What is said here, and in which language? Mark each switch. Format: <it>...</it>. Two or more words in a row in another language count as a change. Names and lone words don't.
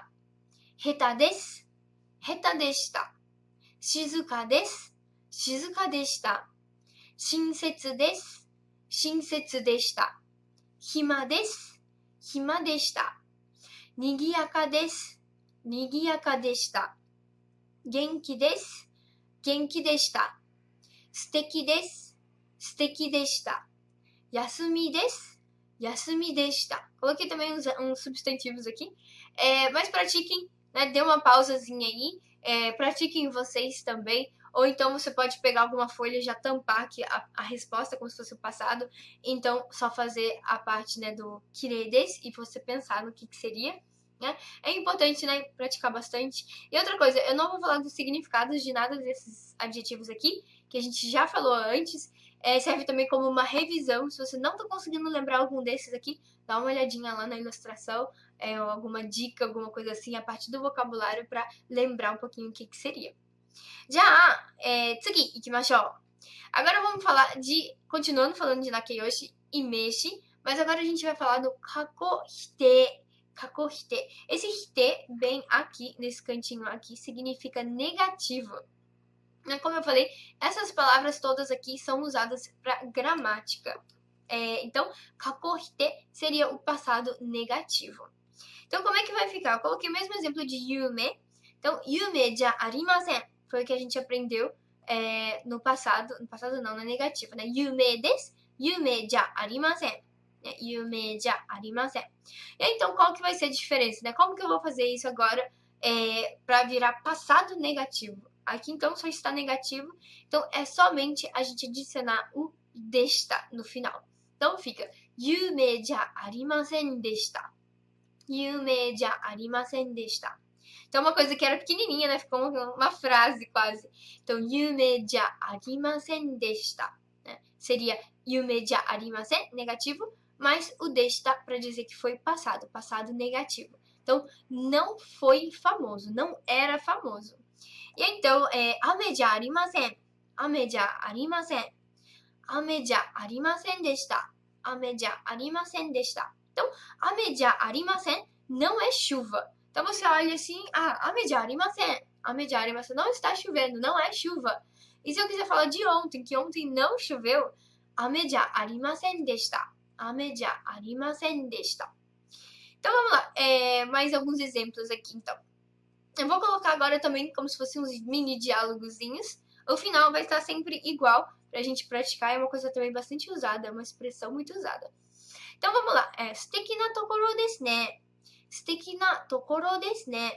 <ja>下手です、下手でした. 静かです、静かでした. 親切です、親切でした. 暇です、暇でした. 賑やかです、賑やかでした. 元気です、元気でした。素敵です、素敵でした. 休みです、休みでした.</ja> <pt>Coloquei também uns substantivos aqui. Mas pratiquem, né? Dê uma pausazinha aí. Pratiquem vocês também. Ou então você pode pegar alguma folha e já tampar aqui a resposta como se fosse o passado. Então, só fazer a parte, né, do</pt> <ja>きれいです</ja> <pt>e você pensar no que seria. Né? É importante, né, praticar bastante. E outra coisa, eu não vou falar dos significados de nada desses adjetivos aqui, que a gente já falou antes. Serve também como uma revisão. Se você não está conseguindo lembrar algum desses aqui, dá uma olhadinha lá na ilustração, ou alguma dica, alguma coisa assim, a partir do vocabulário para lembrar um pouquinho o que seria. Já,</pt> <ja>次、行きましょう.</ja> <pt>Agora vamos falar continuando falando de nakeyoshi e meshi, mas agora a gente vai falar do</pt> <ja>過去否定. 過去否定.</ja> <pt>Esse hite, bem aqui, nesse cantinho aqui, significa negativo. Como eu falei, essas palavras todas aqui são usadas para gramática. Então,</pt> <ja>過去否定</ja> <pt>seria o passado negativo. Então, como é que vai ficar? Eu coloquei o mesmo exemplo de yume. Então,</pt> <ja>夢じゃありません</ja> <pt>foi o que a gente aprendeu no passado. No passado não, na negativa, né?</pt> <ja>夢です、夢じゃありません。夢じゃありません.</ja> <pt>E aí, então, qual que vai ser a diferença, né? Como que eu vou fazer isso agora para virar passado negativo? Aqui, então, só está negativo. Então, é somente a gente adicionar o deshita no final. Então, fica</pt> <ja>夢じゃありませんでした. 夢じゃありませんでした.</ja> <pt>Então, uma coisa que era pequenininha, né? Ficou uma frase quase. Então,</pt> <ja>夢じゃありませんでした. Seria 夢じゃありません,</ja> <pt>negativo, mas o deshita para dizer que foi passado, passado negativo. Então, não foi famoso, não era famoso. E aí, então,</pt> <ja>雨じゃありません、雨じゃありません、雨じゃありませんでした、雨じゃありませんでした.</ja> <pt>Então,</pt> <ja>雨じゃありません</ja> <pt>não é chuva. Então, você olha assim,</pt> <ja>雨じゃありません、雨じゃありません,</ja> <pt>não está chovendo, não é chuva. E se eu quiser falar de ontem, que ontem não choveu,</pt> <ja>雨じゃありませんでした、雨じゃありませんでした.</ja> <pt>Então, vamos lá, mais alguns exemplos aqui, então. Eu vou colocar agora também como se fossem uns mini diálogozinhos. O final vai estar sempre igual pra gente praticar. É uma coisa também bastante usada, é uma expressão muito usada. Então, vamos lá.</pt> <ja>素敵なところですね。素敵なところですね.</ja>